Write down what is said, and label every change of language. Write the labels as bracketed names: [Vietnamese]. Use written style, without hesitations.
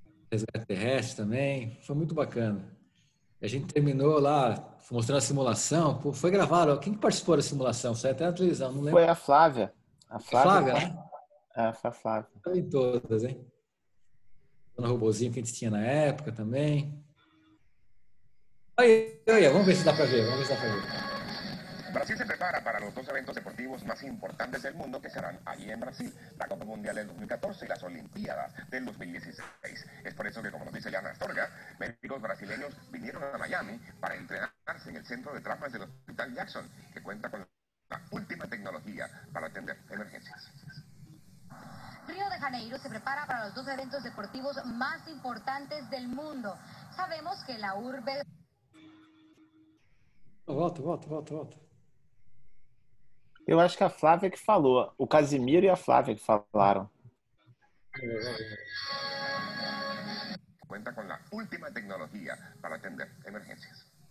[Portuguese] Resgate terrestre também. Foi muito bacana. A gente terminou lá mostrando a simulação. Pô, foi gravado. Quem que participou da simulação? Saiu até na televisão, não lembro. Foi a Flávia. A Flávia, né? Foi a Flávia. Em todas, hein? No robozinho que a gente tinha na época também. Olha, vamos ver se dá para ver. [Spanish] Brasil se prepara para los dos eventos deportivos más importantes del mundo que serán allí en Brasil, la Copa Mundial del 2014 y las Olimpiadas del 2016. Es por eso que, como nos dice Liana Astorga, médicos brasileños vinieron a Miami para entrenarse en el centro de traumas del Hospital Jackson, que cuenta con la última tecnología para atender emergencias. Río de Janeiro se prepara para los dos eventos deportivos más importantes del mundo. Sabemos que la urbe... [Portuguese] Volta. Eu acho que a Flávia que falou. O Casimiro e a Flávia que falaram. [Spanish] Cuenta con la última tecnología para atender emergencias.